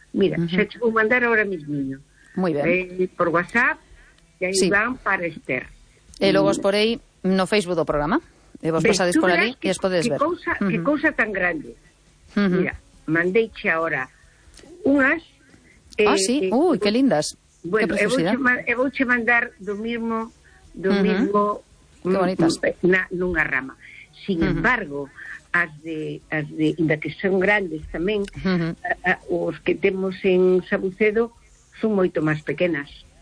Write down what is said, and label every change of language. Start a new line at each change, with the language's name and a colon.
Galician: Mira, xa vou mandar ahora mismiño.
Spanish: Muy bien.
Galician: Por WhatsApp, e aí van para Esther. E logo os porei no Facebook do programa. E vos pasades por ali e os podedes ver. Que cousa tan grande. Mira, mandeiche ahora unhas.
Spanish: Ah, sí. Uy, qué lindas. Bueno, qué preciosidad.
Galician: E vou che mandar do mismo...
Spanish: Qué bonitas.
Galician: Nunha rama. Sin embargo... As de inda que son grandes tamén, os que temos en Sabucedo son moito máis pequenas.